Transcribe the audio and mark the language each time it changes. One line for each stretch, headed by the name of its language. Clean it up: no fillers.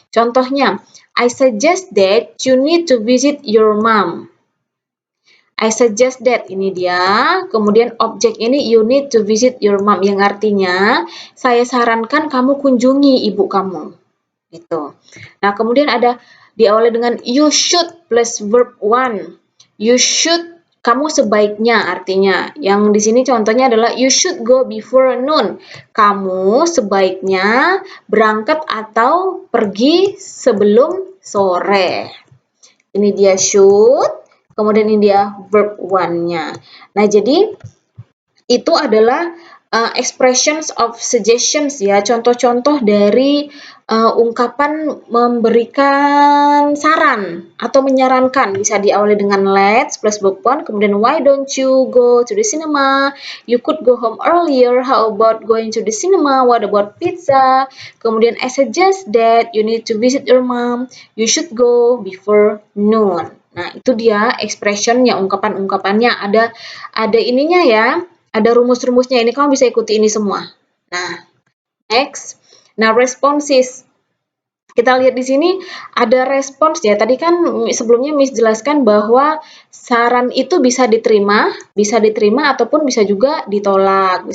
English: Contohnya, I suggest that you need to visit your mom. I suggest that, ini dia.
Indonesian: Kemudian objek ini
English: you need to visit your mom,
Indonesian: yang artinya saya sarankan kamu kunjungi ibu kamu. Gitu. Nah, kemudian ada diawali dengan
English: you should plus verb one.
Indonesian: You should, kamu sebaiknya, artinya. Yang di sini contohnya adalah
English: you should go before noon.
Indonesian: Kamu sebaiknya berangkat atau pergi sebelum sore. Ini dia should, kemudian ini dia verb one-nya. Nah, jadi itu adalah expressions of suggestions ya, contoh-contoh dari ungkapan memberikan saran atau menyarankan. Bisa diawali dengan
English: let's plus verb one, kemudian why don't you go to the cinema? You could go home earlier. How about going to the cinema? What about pizza? Kemudian I suggest that you need to visit your mom. You should go before noon.
Indonesian: Nah, itu dia expression-nya, ungkapan-ungkapannya. Ada ininya ya. Ada rumus-rumusnya, ini kamu bisa ikuti ini semua. Nah, next. Nah, responses. Kita lihat di sini ada respons ya. Tadi kan sebelumnya Miss jelaskan bahwa saran itu bisa diterima ataupun bisa juga ditolak.